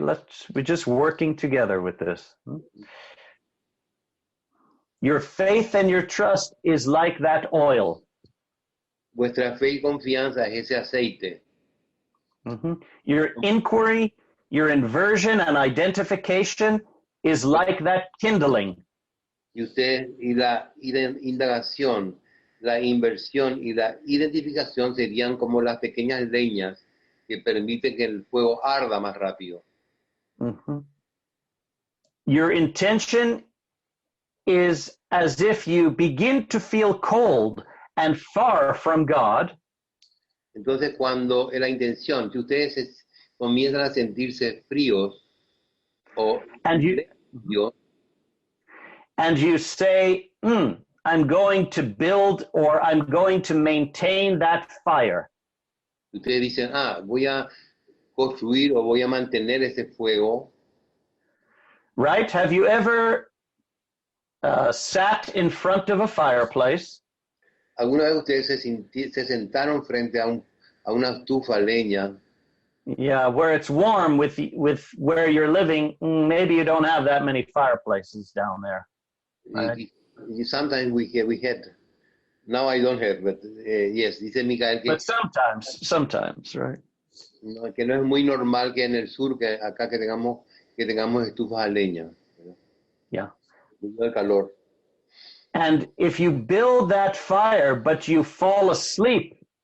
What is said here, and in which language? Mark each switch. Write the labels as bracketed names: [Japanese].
[English] We're just working together with this. Your faith and your trust is like that oil. [Spanish] Vuestra fe y confianza es ese aceite. Mm-hmm. [English] Your inquiry, your inversion and identification is like that kindling. [Spanish] Y usted, y la indagación, la inversión y la identificación serían como las pequeñas leñas que permiten que el fuego arda más rápido. Mm-hmm. [English] Your intention is as if you begin to feel cold and far from God. [Spanish] Entonces, cuando la intención, si ustedes comienzan a sentirse fríos o [English] and you say, I'm going to build or I'm going to maintain that fire. [Spanish] Ustedes dicen, voy a construir o voy a mantener ese fuego. [English] Right? Have you ever sat in front of a fireplace? [Spanish] ¿Alguna vez ustedes se sentaron frente a una estufa leña? [English] Yeah, where it's warm with where you're living, maybe you don't have that many fireplaces down there. Right? Sometimes we had. Now I don't have, but yes, [Spanish] dice Micael que. [English] But sometimes, right? [Spanish] No, que no es muy normal que en el sur, que acá que tengamos estufas a leña. [English] Yeah. [Spanish] Debido al calor. [English] And if you build that fire, but you fall asleep.